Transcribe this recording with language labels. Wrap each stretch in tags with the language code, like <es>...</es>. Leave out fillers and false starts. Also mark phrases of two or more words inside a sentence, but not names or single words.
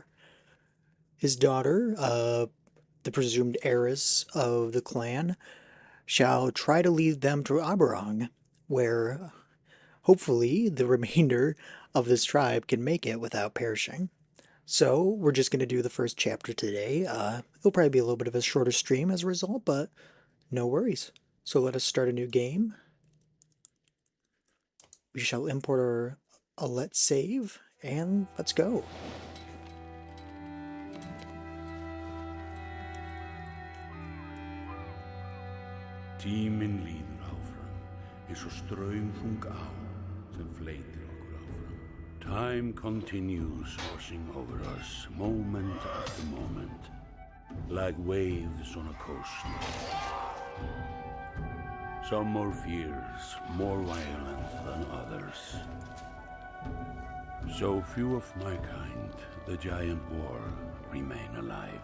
<en>His daughter, the presumed heiress of the clan, shall try to lead them to Arberrang, where hopefully the remainder of this tribe can make it without perishing. So we're just going to do the first chapter today. It'll probably be a little bit of a shorter stream as a result, but no worries. So let us start a new game. We shall import our Alette save, and let's go.</en> <is>Tíminn líður áfram, eins og straumþung á sem fleytir okkur áfram.</is> <en>Time continues washing over us, moment after moment, like waves on a coast. Some more fierce, more violent than others. So few of my kind, the giant war, remain alive.</en>